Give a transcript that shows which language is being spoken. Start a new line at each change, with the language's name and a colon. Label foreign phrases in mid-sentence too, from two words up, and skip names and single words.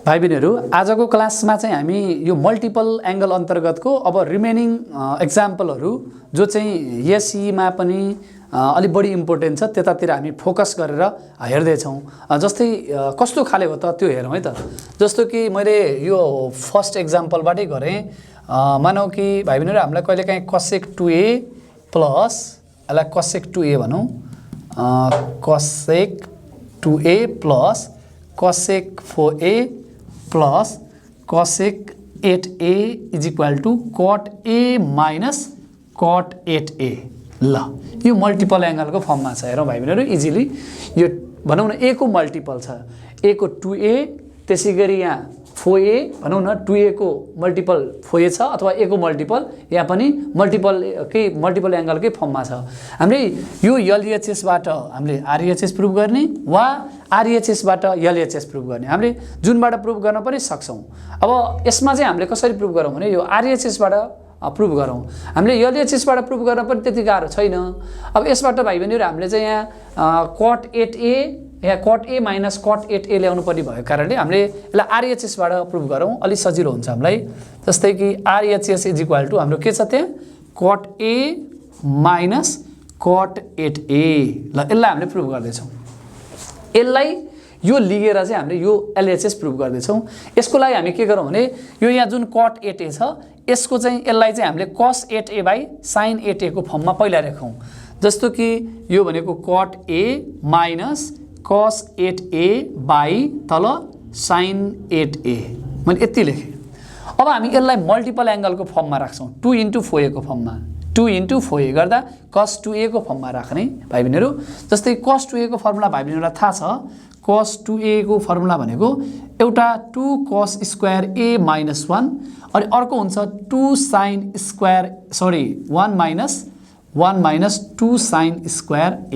Nepali: भाइ बहिनीहरु आजको क्लासमा चाहिँ हामी यो
English: multiple angle
Nepali: अन्तर्गतको अब
English: remaining examples
Nepali: जो चाहिँ एसई मा पनि अलि बढी इम्पोर्टेन्ट छ त्यतातिर हामी फोकस गरेर हेर्दै छौं। जस्तै कस्तो खाले हो त त्यो हेरौं है त। जस्तो कि मैले यो
English: first example
Nepali: गरे। मानौ कि भाइ बहिनीहरु हामीलाई कहिलेकाहीँ
English: cosec 2a plus
Nepali: यसलाई cosec 2a भनौं,
English: cosec 2a plus cosec 4a plus cosec 8a is equal to cot a minus cot 8a.
Nepali: ल यो
English: multiple angle
Nepali: फर्ममा छ। हेरौं भाइ बहिनीहरु इजिली यो भनौं न a को मल्टिपल छ, a को 2a त्यसैगरी यहाँ 4a भनौं न 2a को मल्टिपल 4a छ अथवा a को मल्टिपल यहाँ पनि
English: multiple angle
Nepali: फर्ममा छ। हामीले यो LHS बाट हामीले
English: RHS proof
Nepali: गर्ने वा RHS बाट
English: LHS proof
Nepali: गर्ने, हामीले जुनबाट प्रुफ गर्न पनि सक्छौं। अब यसमा चाहिँ हामीले कसरी प्रुफ गरौं भने यो RHS बाट प्रुफ गरौं। हामीले LHS बाट प्रुफ गर्न पनि त्यति गाह्रो छैन। अब यसबाट भाइ बहिनीहरु हामीले चाहिँ यहाँ cot 8a यहाँ
English: cot a minus cot 8a
Nepali: ल्याउनु पर्ने भएको कारणले हामीले यसलाई RHS बाट प्रुफ गरौं, अलि सजिलो हुन्छ हामीलाई। जस्तै कि
English: RHS is equal to
Nepali: हाम्रो के छ त्यहाँ
English: cot a minus cot 8a.
Nepali: ल यसलाई हामीले प्रुफ गर्दै छौं। यसलाई यो लिएर चाहिँ हामीले यो
English: LHS proof
Nepali: गर्दै छौं। यसको लागि हामी के गरौं भने यो यहाँ जुन cot 8a छ यसको चाहिँ यसलाई चाहिँ हामीले
English: cos 8a by sin 8a
Nepali: को फर्ममा पहिला लेखौं। जस्तो कि यो भनेको
English: cot a minus cos 8a by
Nepali: तल sin 8a मैले यति लेखे। अब हामी यसलाई
English: multiple angle
Nepali: फर्ममा राख्छौं 2 into 4a को फर्ममा। 2 into 4a गर्दा cos 2a को फर्ममा राख्ने भाइ बहिनीहरु। जस्तै cos 2a को फर्मुला भाइ बहिनीहरुलाई थाहा छ। cos 2a को फर्मुला भनेको एउटा
English: 2 cos square a minus 1
Nepali: अनि अर्को हुन्छ
English: 2 sin square 1 minus 2 sin square a.